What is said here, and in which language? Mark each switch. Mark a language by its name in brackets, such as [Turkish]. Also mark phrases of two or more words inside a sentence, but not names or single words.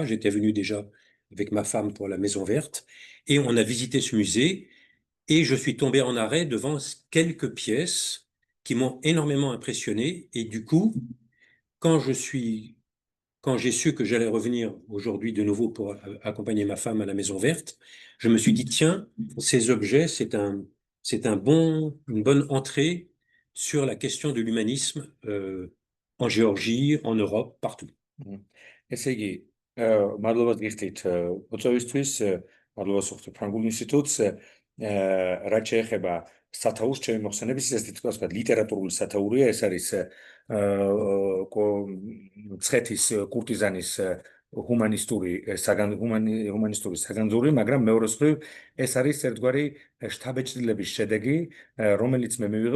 [French] J'étais venu déjà avec ma femme pour la Maison Verte et on a visité ce musée et je suis tombé en arrêt devant quelques pièces qui m'ont énormément impressionné et du coup, quand j'ai su que j'allais revenir aujourd'hui de nouveau pour accompagner ma femme à la Maison Verte, je me suis dit, tiens, ces objets, une bonne entrée sur la question de l'humanisme en Géorgie, en Europe, partout. [Georgian] ესე იგი, მადლობას გიხდით მოწვევისთვის, მადლობას ვუხდით ფრანგულ ინსტიტუტს, რაც შეეხება სათაურს ჩემი მოხსენების, ეს თითქოს ლიტერატურული სათაურია, ეს არის მცხეთის კურტიზანის ჰუმანისტური საგანძური, მაგრამ მეორე მხრივ ეს არის ერთგვარი შთაბეჭდილების შედეგი, რომელიც მე მივიღე